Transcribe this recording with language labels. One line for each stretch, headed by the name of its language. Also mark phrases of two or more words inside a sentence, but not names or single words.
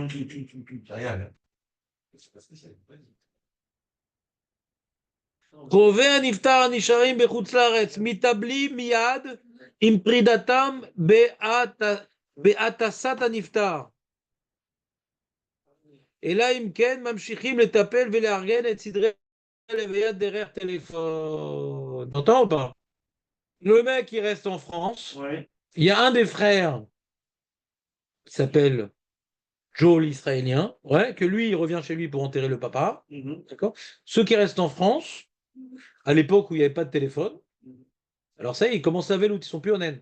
Hebrew: קרובי הנפטר הנשארים בחוץ לארץ מתאבלים מיד עם פרידתם בהטסת הנפטר. אלא אם כן ממשיכים לטפל ולארגן את סדרי הלוויה דרך טלפון.
French: T'entends ou pas? Le mec il reste en France. Ouais. Il y a un des frères qui s'appelle Joe l'Israélien, ouais, que lui il revient chez lui pour enterrer le papa. D'accord? Ceux qui restent en France, à l'époque où il n'y avait pas de téléphone, alors ça y est, ils commencent à vélo, ils sont plus honnêtes.